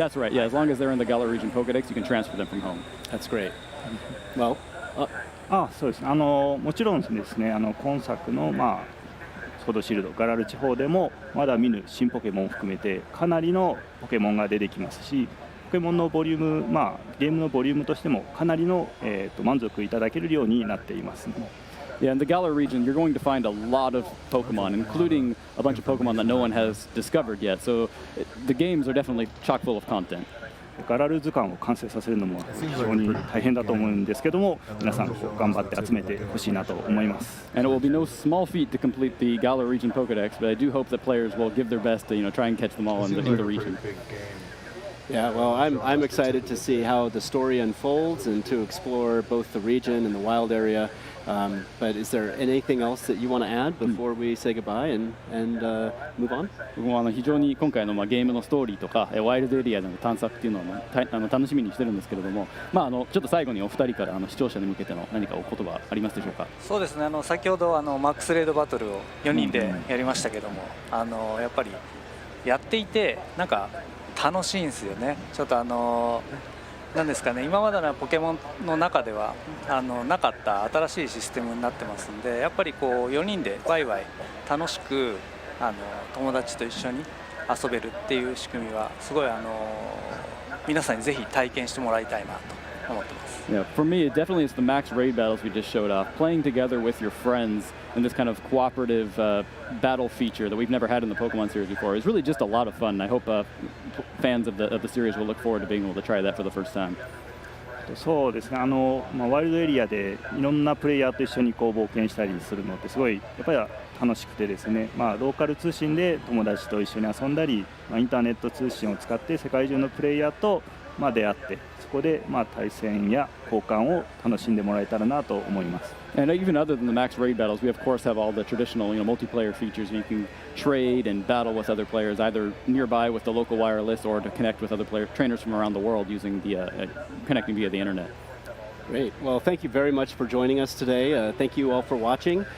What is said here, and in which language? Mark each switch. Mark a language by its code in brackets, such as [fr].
[en] That's right. Yeah, as long as they're in the Galar region Pokédex, you can transfer them from home. That's great. Well, [ja] そうですね。もちろんですね、今作のソードシールドガラル地方でもまだ見ぬ新ポケモンを含めてかなりのポケモンが出てきますし、ポケモンのボリューム、ゲームのボリュームとしてもかなりの、満足いただけるようになっていますね。 [en] Yeah, in the Galar region, you're going to find a lot of Pokemon, including a bunch of Pokemon that no one has discovered yet. So the games are definitely chock full of content. [ja] ガラル図鑑を完成させるのも非常に大変だと思うんですけども、皆さん頑張って集めてほしいなと思います。 [en] And it will be no small feat to complete the Galar region Pokédex, but I do hope that players will give their best to try and catch them all in the region. Yeah, well, I'm excited to see how the story unfolds and to explore both the region and the wild area. But is there anything else that you want to add before we say goodbye and move on? [ja] 僕も非常に今回のゲームのストーリーとかワイルドエリアでの探索っていうのを楽しみにしてるんですけれども、ちょっと最後にお二人から視聴者に向けての何かお言葉ありますでしょうか？そうですね。先ほどマックスレードバトルを4人でやりましたけども、やっぱりやっていてなんか楽しいんですよね。ちょっとなんですかね、今までのポケモンの中ではなかった新しいシステムになってますんで、やっぱり4人でワイワイ楽しく友達と一緒に遊べるっていう仕組みはすごい皆さんにぜひ体験してもらいたいなと思ってます。 [en] Yeah, for me, it definitely is the max raid battles we just showed off. Playing together with your friends in this kind of cooperative battle feature that we've never had in the Pokemon series before is really just a lot of fun. I hope fans of the series will look forward to being able to try that for the first time. [ja] そうですね。ワイルドエリアでいろんなプレイヤーと一緒に冒険したりするのってすごいやっぱり楽しくてですね、ローカル通信で友達と一緒に遊んだり、インターネット通信を使って世界中のプレイヤーと出会って、そこで対戦や交換を楽しんでもらえたらなと思います。 [en] And even other than the max raid battles, we of course have all the traditional, multiplayer features. You can trade and battle with other players, either nearby with the local wireless or to connect with other trainers from around the world using the connecting via the internet. Great. Well, thank you very much for joining us today. Thank you all for watching.